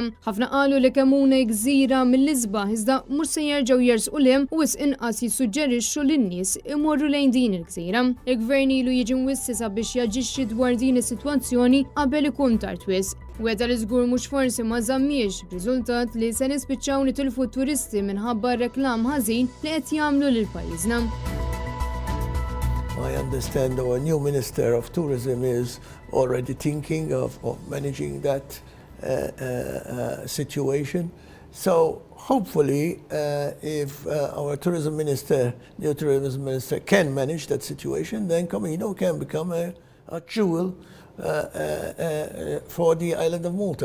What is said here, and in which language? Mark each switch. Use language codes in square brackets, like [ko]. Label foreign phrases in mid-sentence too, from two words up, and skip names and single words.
[mt] Ħafna qalu li kemm huna gżira mill-isbaħ iżda mhux se jerġgħu jersqu lhem u wisq inqas jissuġġerixxu lin-nies imorru lejn din il-gżira. Il-gvern ilu jiġi mwissi sabiex jaġixxi dwar din is-sitwazzjoni qabel ikun tard wisq. Weda li żgur mhux forsi ma żammiex b'riżultat li se nispiċċaw nitilfu t-turisti minħabba reklam ħażin li qed jagħmlu lil pajjiżna. [en] I understand our new Minister of Tourism is already thinking of managing that situation. So hopefully, if our new tourism minister can manage that situation, then Comino can become a jewel for the island of Malta.